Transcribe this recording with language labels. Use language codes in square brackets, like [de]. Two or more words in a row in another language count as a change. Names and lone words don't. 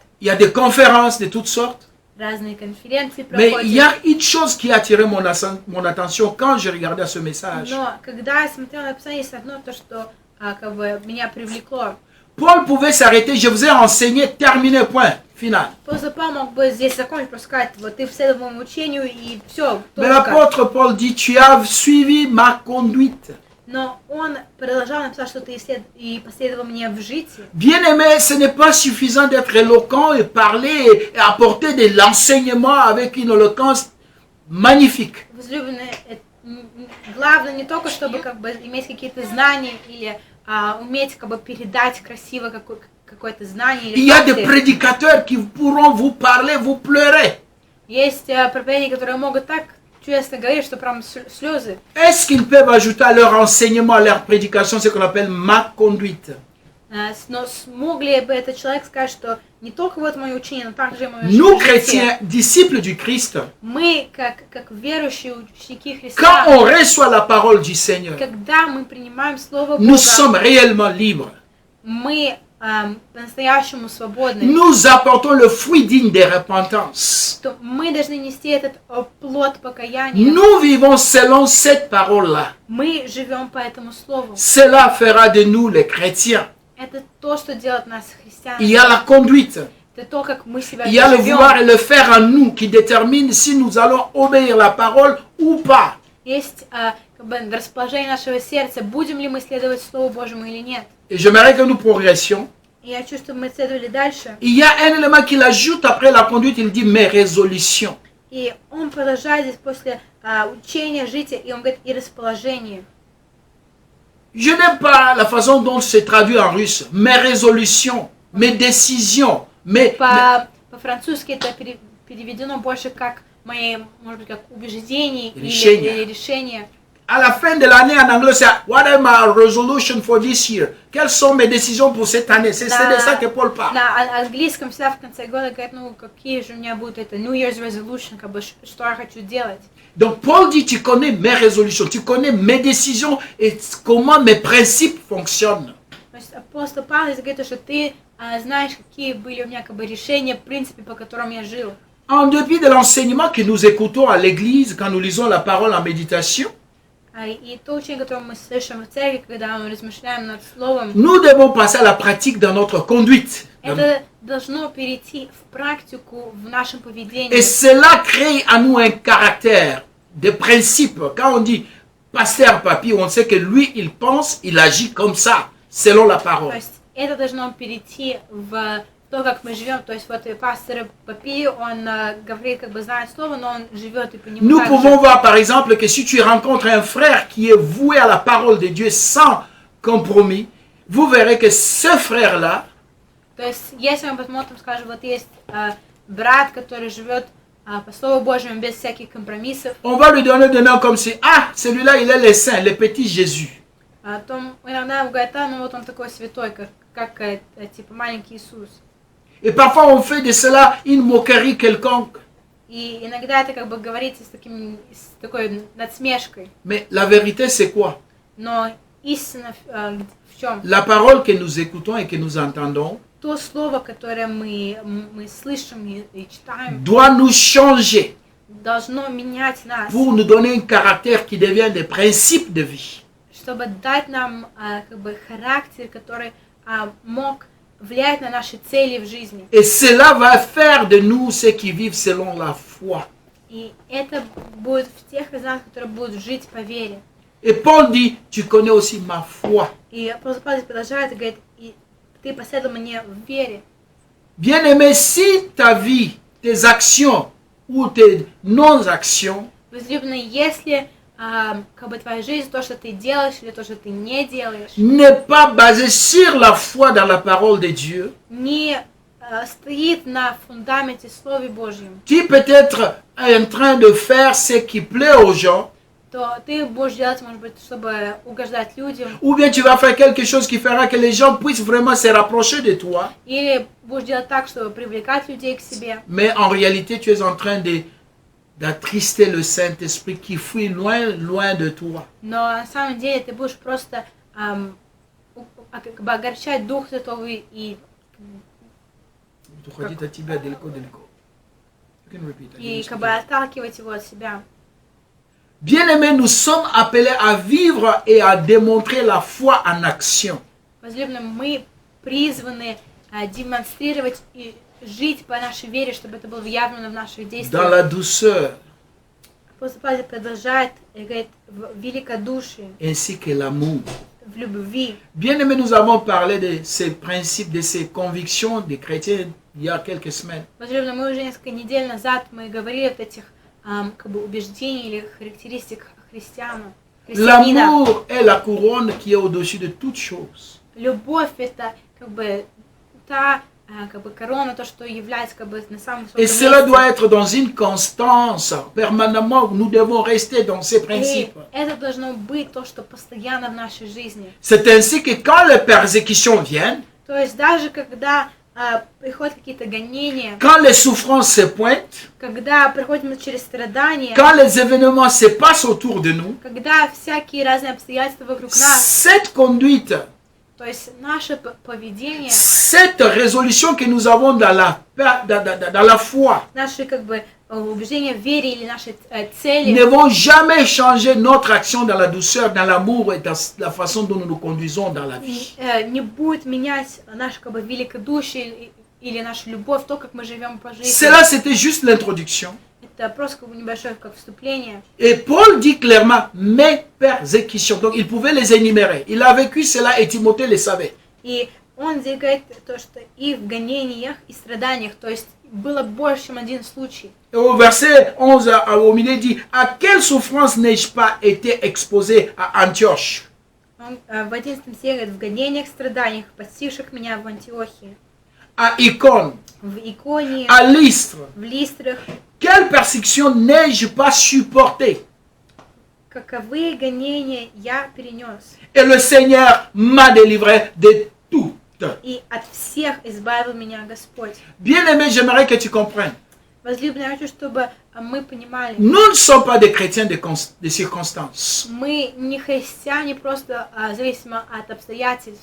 [fr] Il y a des conférences de toutes sortes. [ru] Разные конференции [fr] Mais [ru] проходят. [fr] il y a une chose qui a attiré mon attention quand je regardais ce message. [ru] Но когда я смотрела на описание, есть одно то, что как бы меня привлекло. [fr] Paul pouvait s'arrêter, je vous ai enseigné, terminé, point, final. [ru] Апостол Павел мог бы здесь закончить, просто сказать, вот ты следовал моему учению и все. [fr] Mais l'apôtre Paul dit, tu as suivi ma conduite. [ru] Но он продолжал написать, что ты и последовал мне в житии. [fr] Bien-aimé, ce n'est pas suffisant d'être éloquent et parler et apporter de l'enseignement avec une éloquence magnifique. [ru] Возлюбленные, главное не только, чтобы как бы иметь какие-то знания или уметь как бы передать красиво какое-то знание. [fr] Il y a des prédicateurs qui pourront vous parler, vous pleurer. [ru] Есть проповедники, которые могут так честно говорить, что прям слезы. [fr] Est-ce qu'ils peuvent ajouter à leur enseignement, à leur prédication, ce qu'on appelle ma conduite? [ru] Но смог ли бы этот человек сказать, что не только вот мое учение, но также и мое [fr] Nous, chrétiens, disciples du Christ, [ru] мы, как верующие ученики Христа, [fr] quand on reçoit la parole du Seigneur, [ru] когда мы принимаем Слово Бога, [fr] nous sommes réellement libres. [ru] мы по-настоящему свободны. [fr] Nous apportons le fruit digne de repentance. [ru] То мы должны нести этот плод покаяния. [fr] Nous vivons selon cette parole-là. [ru] Мы живем по этому Слову. [fr] Cela fera de nous les chrétiens. [ru] Это то, что делает нас христианами. [fr] Il y a la conduite. [ru] Это то, как мы себя [fr] Il y a le [ru] живем. [fr] vouloir et le faire en nous qui détermine si nous allons obéir la parole ou pas. [ru] Есть как бы расположение нашего сердца, будем ли мы следовать Слову Божьему или нет. [fr] Et j'aimerais que nous progressions. [ru] И я чувствую, чтобы мы следовали дальше. [fr] Il y a un élément qu'il ajoute après la conduite, il dit mes résolutions. [ru] И он продолжает здесь после учения, жития, и он говорит, и расположение. [fr] Je n'aime pas la façon dont c'est traduit en russe. Mes résolutions, mes décisions, mes... [ru] По-французски это переведено больше как мои, может быть, как убеждения Решения. или решения. [fr] À la fin de l'année en anglais, c'est [en] what are my resolutions for this year? [fr] Quelles sont mes décisions pour cette année? C'est de ça que Paul parle. [ru] На английском всегда в конце года говорят, ну, какие же у меня будут это [en] New Year's resolution, [ru] как бы, что я хочу делать. [fr] Donc Paul dit, tu connais mes résolutions, tu connais mes décisions et comment mes principes fonctionnent. [ru] То есть апостол Павел здесь говорит, что ты знаешь, какие были у меня как бы решения, в принципе, по которым я жил. [fr] En dépit de l'enseignement que nous écoutons à l'église quand nous lisons la parole en méditation, [ru] И то учение, которое мы слышим в церкви, когда мы размышляем над Словом, [fr] nous devons passer à la pratique dans notre conduite. [ru] это должно перейти в практику в нашем поведении. [fr] Et cela crée à nous un caractère, des principes. Quand on dit pasteur Papi, on sait que lui, il pense, il agit comme ça, selon la [ru] То [fr] parole. [ru] есть это должно перейти в то, как мы живем. То есть вот пастор Папи, он говорит, как бы знает слово, но он живет и по нему [fr] Nous [ru] так [fr] pouvons [ru] же. [fr] voir par exemple que si tu rencontres un frère qui est voué à la parole de Dieu sans compromis, vous verrez que ce frère-là, [ru] То есть если мы посмотрим, скажем, вот есть брат, который живет по Слову Божьему без всяких компромиссов, [fr] on va lui donner des noms comme si, ah, celui-là, il est le saint, le petit Jésus. [ru] то иногда говорят, ну вот он такой святой, как типа маленький Иисус. [fr] Et parfois on fait de cela une moquerie quelconque. [ru] И иногда это как бы говорится с такой надсмешкой. [fr] Mais la vérité, c'est quoi? [ru] Но истина в чем? [fr] La parole que nous écoutons et que nous entendons [ru] То слово, которое мы слышим и читаем, [fr] doit nous changer [ru] должно менять нас, [fr] pour nous donner un caractère qui devient des principes de vie. [ru] чтобы дать нам как бы характер, который мог влиять на наши цели в жизни. [fr] Et cela va faire de nous ceux qui vivent selon la foi. [ru] И это будет в тех тех из нас, которые будут жить по вере. [fr] Et Paul dit, tu connais aussi ma foi. [ru] И апостол Павел продолжает и говорит, и ты последовал мне в вере. [fr] Bien-aimé, si ta vie, tes actions ou tes non-actions [ru] Возлюбленный, если как бы твоя жизнь, то, что ты делаешь или то, что ты не делаешь, [fr] n'est pas basée sur la foi dans la parole de Dieu, [ru] не стоит на фундаменте Слова Божьем, [fr] tu peux être en train de faire ce qui plaît aux gens, [ru] то ты будешь делать, может быть, чтобы угождать людям, [fr] ou bien tu vas faire quelque chose qui fera que les gens puissent vraiment se rapprocher de toi, [ru] или будешь делать так, чтобы привлекать людей к себе. [fr] mais en réalité tu es en train d'attrister le Saint-Esprit qui fuit loin, loin de toi. [ru] Но на самом деле ты будешь просто как бы огорчать Дух Святой и как бы отталкивать его от себя. [fr] Bien-aimés, nous sommes appelés à vivre et à démontrer la foi en action. [ru] Возлюбленные, мы призваны демонстрировать и жить по нашей вере, чтобы это было явно в наших действиях. [fr] Dans la douceur. [ru] Апостол Павел продолжает и говорит в великодушии, [fr] ainsi que l'amour. [ru] в любви. [fr] Bien-aimés, nous avons parlé de ces principes, de ces convictions des chrétiens il y a quelques semaines. [ru] Возлюбленные, мы уже несколько недель назад мы говорили вот этих как бы убеждений или характеристик христианина. [fr] L'amour est la couronne qui est au-dessus de toutes choses. [ru] Любовь это как бы та как бы корона, то, что является как бы на самом высоком [fr] Et [ru] месте. [fr] cela doit être dans une constance permanemment. Nous devons rester dans ces principes. [ru] И это должно быть то, что постоянно в нашей жизни. [fr] C'est ainsi que quand les persécutions viennent, [ru] То есть даже когда приходят какие-то гонения, [fr] quand les souffrances se pointent, [ru] когда проходим через страдания, [fr] quand les événements se passent autour de nous, [ru] когда всякие разные обстоятельства вокруг нас, [fr] cette conduite, [ru] то есть наше поведение, [fr] cette résolution que nous avons dans la foi, [ru] наши как бы убеждения в вере или наши цели [fr] ne vont jamais changer notre action dans la douceur, dans l'amour et dans la façon dont nous nous conduisons dans la vie. [ru] не будет менять наше как бы великодушие или нашу любовь, то, как мы живем по жизни. [fr] Cela, c'était juste l'introduction. [ru] Это просто как бы небольшое как вступление. [fr] Et Paul dit clairement mes persécutions. Donc il pouvait les énumérer. Il a vécu cela et Timothée le savait. [ru] И он здесь говорит то, что и в гонениях, и страданиях, то есть было больше, чем один случай. [fr] Et au verset 11, au milieu, dit à quelle souffrance n'ai-je pas été exposé à Antioche? [ru] Он в 11 стихе говорит, в гонениях, страданиях, постигших меня в Антиохии, [fr] À Icône, [ru] в Иконии, [fr] à Lystre. [ru] в Листрах. [fr] Quelle persécution n'ai-je pas supporté? [ru] Каковые гонения я перенес, [fr] Et le Seigneur m'a délivré de tout. [ru] и от всех избавил меня Господь. [fr] Bien-aimé, j'aimerais que tu comprennes. [ru] Возлюбленные, я хочу, чтобы мы понимали, [fr] Nous ne sommes pas des chrétiens de circonstances. [ru] мы не христиане просто зависимо от обстоятельств.